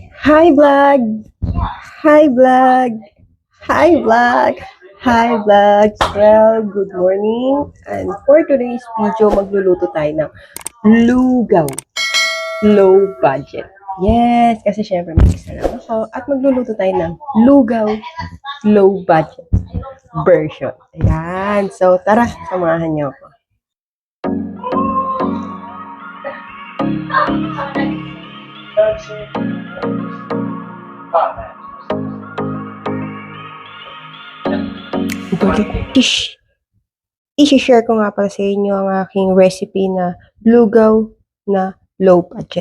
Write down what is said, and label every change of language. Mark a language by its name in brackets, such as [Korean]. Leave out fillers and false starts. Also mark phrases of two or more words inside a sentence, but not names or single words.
[English] Hi vlog! Hi vlog! Hi vlog! Hi vlog! Well, good morning. And for today's video, [Filipino] magluluto tayo ng lugaw. [English] Low budget. [Filipino] Yes, kasi syempre mag-isa lang ako. At magluluto tayo ng lugaw [English] low budget version. [Filipino] Ayan. So, tara, samahan niyo ako. I-share ko nga pala sa inyo ang aking recipe na lugaw na [English] low budget.